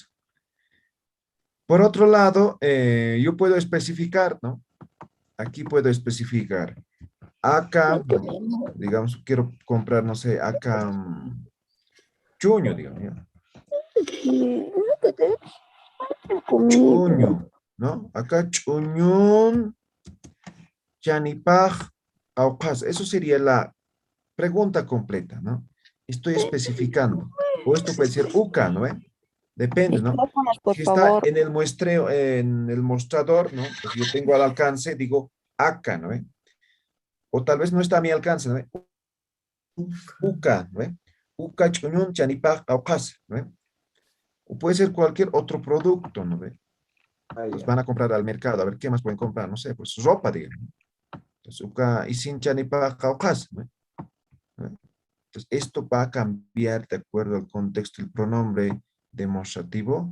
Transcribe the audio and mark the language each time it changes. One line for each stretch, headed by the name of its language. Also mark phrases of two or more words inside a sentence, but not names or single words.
Spanish: Por otro lado, yo puedo especificar, ¿no? Aquí puedo especificar. Acá, digamos, quiero comprar, no sé, acá chuño, digamos, ¿ya? Chuño, ¿no?
Aymara: Acá chuñón, chanipaj, kaukasa.
Spanish: Eso sería la pregunta completa, ¿no? Estoy especificando. O esto puede ser uka, ¿no? Depende, ¿no? Micrófonos, por Si está favor. en el muestreo, en el mostrador, ¿no? Pues yo tengo al alcance, digo acá, ¿no? O tal vez no está a mi alcance, ¿no? Uka, ¿no?
Aymara: Uka chuñun chanipaj kaukasa,
Spanish: ¿no? O puede ser cualquier otro producto, ¿no? Pues van a comprar al mercado, a ver qué más pueden comprar, no sé, pues ropa, digamos. Entonces, uka y sin
Aymara: chanipaj kaukasa,
Spanish: ¿no? Entonces, esto va a cambiar de acuerdo al contexto del pronombre demostrativo.